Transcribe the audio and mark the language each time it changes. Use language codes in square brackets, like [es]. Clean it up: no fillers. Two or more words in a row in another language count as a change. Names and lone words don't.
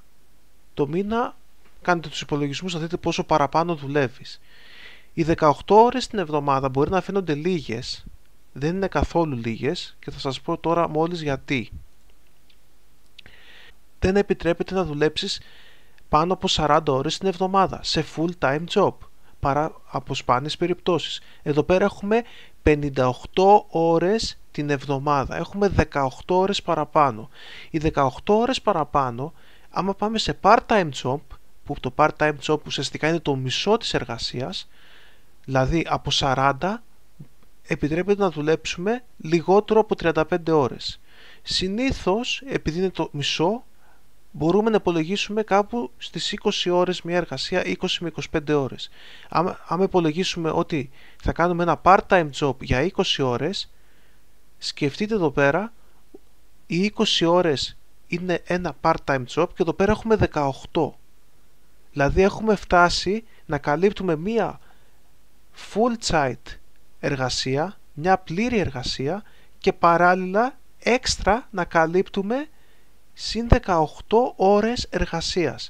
[el] Το μήνα κάνετε τους υπολογισμούς να δείτε πόσο παραπάνω δουλεύεις. Οι 18 ώρες την εβδομάδα μπορεί να φαίνονται λίγες, δεν είναι καθόλου λίγες και θα σας πω τώρα μόλις γιατί. Δεν επιτρέπεται να δουλέψεις πάνω από 40 ώρες την εβδομάδα σε [en] full time job, [el] παρά από σπάνιες περιπτώσεις. Εδώ πέρα έχουμε 58 ώρες την εβδομάδα, έχουμε 18 ώρες παραπάνω. Οι 18 ώρες παραπάνω, άμα πάμε σε [en] part-time job, [el] που το [en] part-time job [el] ουσιαστικά είναι το μισό της εργασίας, δηλαδή από 40 επιτρέπεται να δουλέψουμε λιγότερο από 35 ώρες. Συνήθως, επειδή είναι το μισό, μπορούμε να υπολογίσουμε κάπου στις 20 ώρες μια εργασία, 20 με 25 ώρες. Άμα υπολογίσουμε ότι θα κάνουμε ένα [en] part-time job [el] για 20 ώρες, σκεφτείτε εδώ πέρα, οι 20 ώρες είναι ένα [en] part-time job [el] και εδώ πέρα έχουμε 18. Δηλαδή έχουμε φτάσει να καλύπτουμε μια full-time εργασία, μια πλήρη εργασία και παράλληλα έξτρα να καλύπτουμε συν 18 ώρες εργασίας.